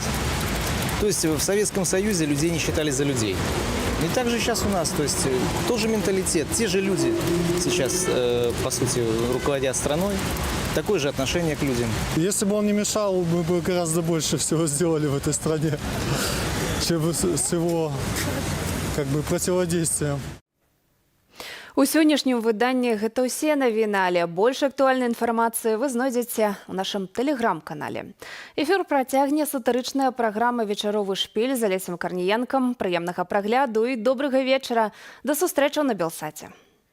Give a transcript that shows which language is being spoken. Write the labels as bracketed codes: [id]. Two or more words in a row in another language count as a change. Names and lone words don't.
[ru] То есть в Советском Союзе людей не считали за людей. И так же сейчас у нас, то есть тот же менталитет, те же люди сейчас, по сути, руководят страной, такое же отношение к людям. Если бы он не мешал, мы бы гораздо больше всего сделали в этой стране, чем с его противодействием. [be] У сённяшнім выданні гэта ўсе навіны, але больш актуальнай інфармацыі вы знойдзеце ў нашым тэлеграм-канале. Эфір працягне сатырычная праграма «Вечаровы шпіль» з Алесем Карніенкам. Прыемнага прагляду і добрага вечара. Да сустрэчаў на Белсаце.